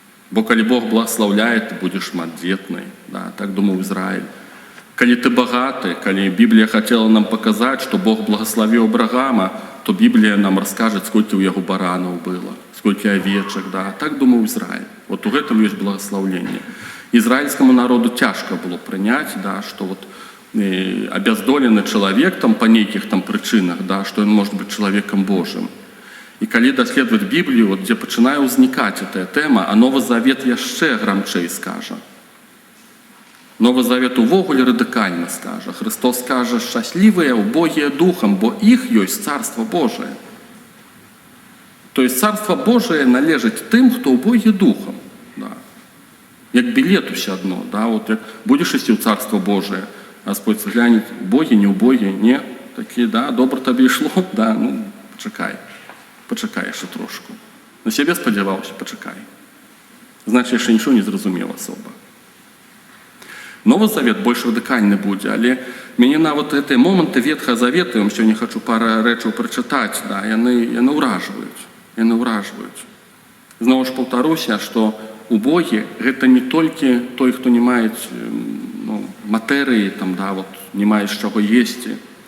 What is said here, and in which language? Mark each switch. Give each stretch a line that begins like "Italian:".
Belarusian: Бо калі Бог благословляе, ты будзеш шматдзетнай, да, так думаў Ізраіль. Калі ты багаты, калі Біблія хацела нам паказаць, што Бог благословіў Абрагама, то Біблія нам раскажа, сколькі ў яго баранаў было, сколькі авечак, да, так думаў Ізраіль. Вот у гэтым ёсць благословленне.
Russian: Израильскому народу тяжко было принять, да, что вот обездоленный человек там, по неких там причинах, да, что он может быть человеком Божьим. И когда даследовать Библию, вот, где начинает возникать эта тема, а Новый Завет еще громче скажет. Новый Завет увогуле радикально скаже. Христос скаже: «Счастливые, убогие духом, бо их есть Царство Божие».
Ukrainian: То есть Царство Божие належить тим, хто убогі духом. Да. Як білет усе одно. Да? От як будеш іти в Царство Божие, Господь глянет: убогі, не убогі, ні. Такі, да, добре тобі йшло, да, ну, почекай ще трошку. На себе сподівався, почекай. Значить, ще нічого не зрозумів особо.
Belarusian: Новый Завет больш радыкальны будзе, але мяне нават гэтыя моманты Ветхага Завета, я сёння хочу пару рэчаў прачытаць, да, яны ўражваюць. Яны ўражваюць. Зноў ж паўтаруся, што убогі гэта не толькі той, хто не мае матэрыі, там, да, вот, не мае з чаго есці.